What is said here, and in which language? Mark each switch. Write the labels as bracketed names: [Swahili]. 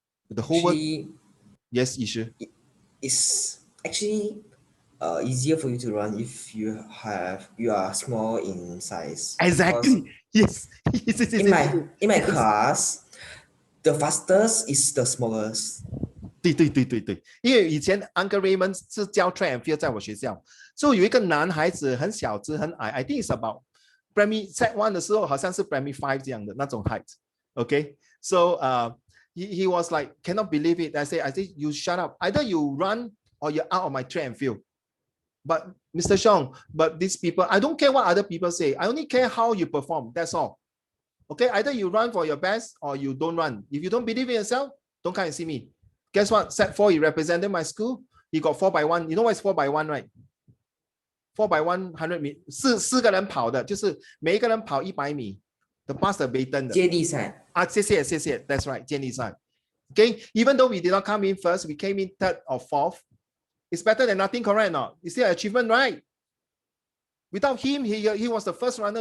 [English] The whole work. Yes, Ishu. It's actually easier for you to run if you are small in size. Exactly. Yes. In my class, the fastest is the smallest. [Chinese] 对，因为以前 Uncle Raymond 是教 track and field 在我学校，所以有一个男孩子很小只很矮 ， [English] I think it's about primary set 1 [Chinese] 的时候好像是 primary 5这样的那种 height。 [English] Okay, so he was like cannot believe it. I say you shut up. Either you run or you're out of my track and field. But Mr. Xiong, but these people, I don't care what other people say. I only care how you perform. That's all. Okay, either you run for your best or you don't run. If you don't believe in yourself, don't come and see me. Guess what? Set 4, he represented my school. He got 4x1. You know what is 4x1, right? [Chinese] 4x100 米，四个人跑的，就是每一个人跑100米的 [English] pass the baton [Chinese] 的。接力赛。谢谢。 [English] That's right， [Chinese] 接力赛。 [English] Okay, even though we did not come in first, we came in 3rd or 4th. It's better than nothing, correct or not? It's still an achievement, right? Without him, he was the first runner.